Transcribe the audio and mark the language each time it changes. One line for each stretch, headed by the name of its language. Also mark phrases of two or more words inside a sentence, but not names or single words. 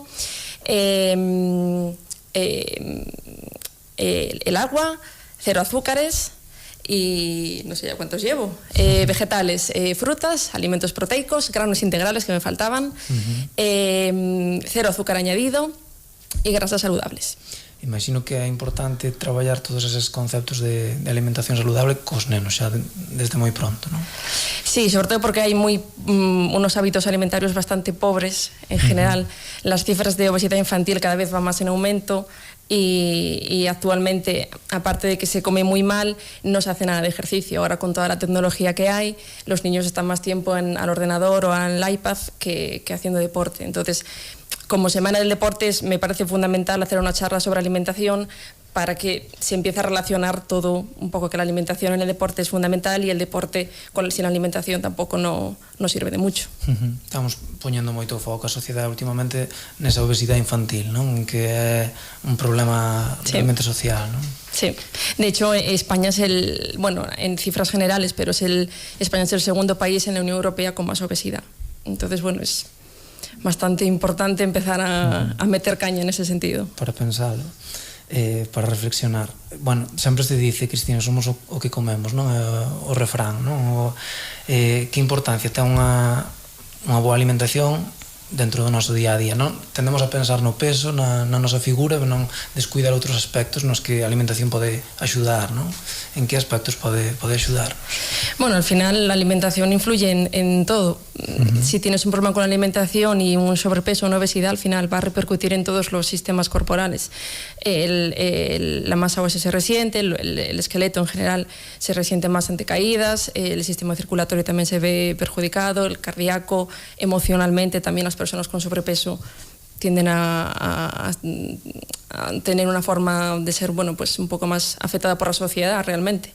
Spanish: El agua, 0 azúcares y no sé ya cuántos llevo. Vegetales, frutas, alimentos proteicos, granos integrales que me faltaban, 0 azúcar añadido y grasas saludables.
Galician: Imagino que é importante traballar todos eses conceptos de alimentación saludable cos nenos xa desde moi pronto, non?
Spanish: Sí, sobre todo porque hai unos hábitos alimentarios bastante pobres en general. Las cifras de obesidad infantil cada vez van más en aumento y actualmente, aparte de que se come muy mal, no se hace nada de ejercicio. Ahora, con toda la tecnología que hay, los niños están más tiempo al ordenador o al iPad que haciendo deporte. Entonces, como Semana del Deporte me parece fundamental hacer una charla sobre alimentación para que se empiece a relacionar todo un poco, que la alimentación en el deporte es fundamental y el deporte sin la alimentación tampoco no sirve de mucho.
Galician: Estamos poñendo moito foco a sociedade últimamente nesa obesidade infantil, non? Que é un problema realmente social, non?
Spanish: Sí, de hecho España es en cifras generales, pero España es el segundo país en la Unión Europea con más obesidad. Entonces, es bastante importante empezar a meter caña en ese sentido. Para pensarlo, para reflexionar.
Galician: Sempre se dice, Cristina, somos o que comemos, non? O refrán, non? Que importancia ten unha boa alimentación dentro do noso día a día, non? Tendemos a pensar no peso, na nosa figura, pero non descuidar outros aspectos nos que a alimentación pode axudar, non? En que aspectos pode axudar?
Spanish: Al final la alimentación influye en todo. Si tienes un problema con la alimentación y un sobrepeso o una obesidad, al final va a repercutir en todos los sistemas corporales. La masa ósea se resiente, el esqueleto en general se resiente más ante caídas, el sistema circulatorio también se ve perjudicado, el cardíaco, emocionalmente también las personas con sobrepeso tienden a tener una forma de ser, un poco más afectada por la sociedad realmente.